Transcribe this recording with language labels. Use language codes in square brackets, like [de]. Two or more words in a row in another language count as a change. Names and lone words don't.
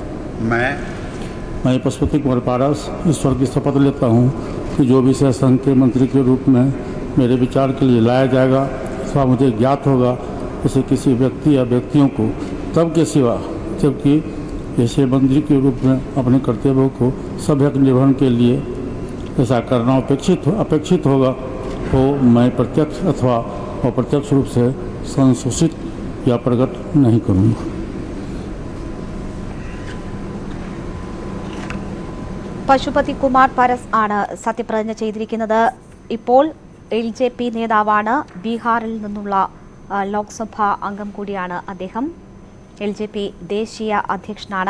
[hi] मैं पशुपति कुमार पारस ईश्वर की शपथ लेता हूँ कि जो विषय संघ के मंत्री के रूप में मेरे विचार के लिए लाया जाएगा अथवा मुझे ज्ञात होगा, उसे किसी व्यक्ति या व्यक्तियों को तब के सिवा जबकि ऐसे मंत्री के रूप में अपने कर्तव्यों को सभ्यक निर्वहन के लिए ऐसा करना अपेक्षित होगा हो मैं प्रत्यक्ष अथवा अप्रत्यक्ष रूप से संसूचित या प्रकट नहीं करूँगा। [ml] പശുപതി കുമാർ പാരസ് ആണ് സത്യപ്രതിജ്ഞ ചെയ്തിരിക്കുന്നത്. ഇപ്പോൾ LJP നേതാവാണ്. ബീഹാറിൽ നിന്നുള്ള ലോക്സഭാ അംഗം കൂടിയാണ് അദ്ദേഹം. LJP ദേശീയ അധ്യക്ഷനാണ്.